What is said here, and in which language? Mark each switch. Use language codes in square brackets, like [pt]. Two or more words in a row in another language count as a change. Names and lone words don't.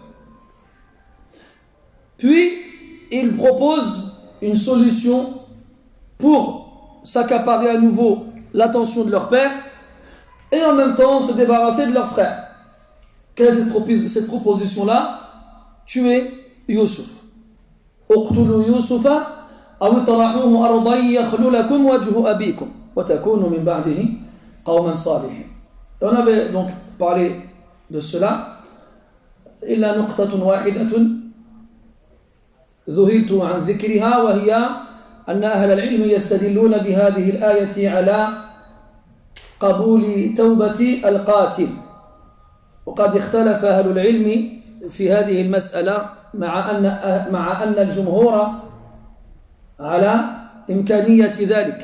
[fr] Puis, ils proposent une solution pour s'accaparer à nouveau l'attention de leur père et en même temps se débarrasser de leur frère. Quelle est cette proposition-là? Tuer Yusuf. [ar] اقتلوا يوسف أو اطرحوه أرضا يخل لكم وجه أبيكم وتكونوا من بعده قوما صالحين. [fr] On avait donc parlé de cela. [ar] إلا نقطة واحدة ذهلت عن ذكرها وهي أن أهل العلم يستدلون بهذه الآية على قبول توبة القاتل. وقد اختلف أهل العلم في هذه المسألة مع أن الجمهور على إمكانية ذلك.